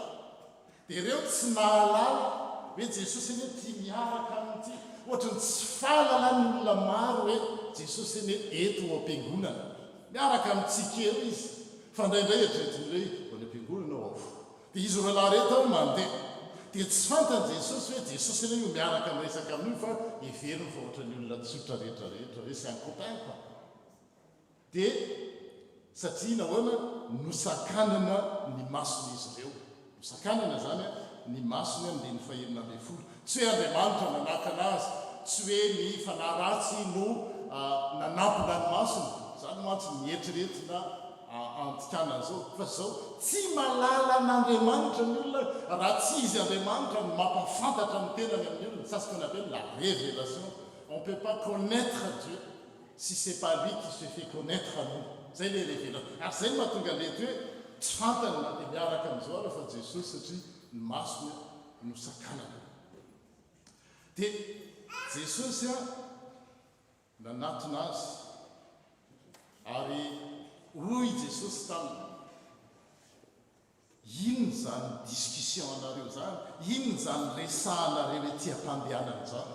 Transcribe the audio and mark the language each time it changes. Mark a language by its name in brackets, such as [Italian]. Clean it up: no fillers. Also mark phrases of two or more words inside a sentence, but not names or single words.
[Malagasy] Dia ireo tsy nahalala hoe Jesosy eny tia miaraka amin'ity, ohatrany tsy fahalalany olona maro hoe Jesosy eny eto ho am-piangonana miaraka amintsika eo izy, fa indraindray eritreretin'ireo ho any am-piangonana ao avo. Dia izy roalahy reto ao mandeha, dia tsy fantany Jesosy hoe Jesosy eny io miaraka miresaka amin'io, fa heveriny fa ohatrany olona tsotra rehetrarehetra hoe [French] c'est un copain quoi. [Malagasy] Dia satria nahoana nosakanana ny mason'izy ireo, nosakanana zany ny masony amin'ilay ny fahenina ambin'ny folo. Tsy hoe Andriamanitra nanakana azy, tsy hoe ny fanahy ratsy no nanampina ny masony, zany mantsy mieritrretina antikana zao. Fa zao tsy malala n'Andriamanitra ny olona raha tsy izy Andriamanitra no mampafantatra ny tenany amin'ny olona. [French] Ça ce qu'on appelle la révélation. On ne peut pas connaître Dieu si ce n'est pas lui qui se fait connaître à nous. Zay le révélation. [Malagasy] Ary zay no mahatonga lety hoe tsy fantany na dia miaraka amin'izao ara fa Jesosy satria ny masony no sakanana. Dia Jesosy nanatona azy ary hoy Jesosy taminy, inona zany discussion anareo zany, inona zany resahanareo ety am-pandehanana zany.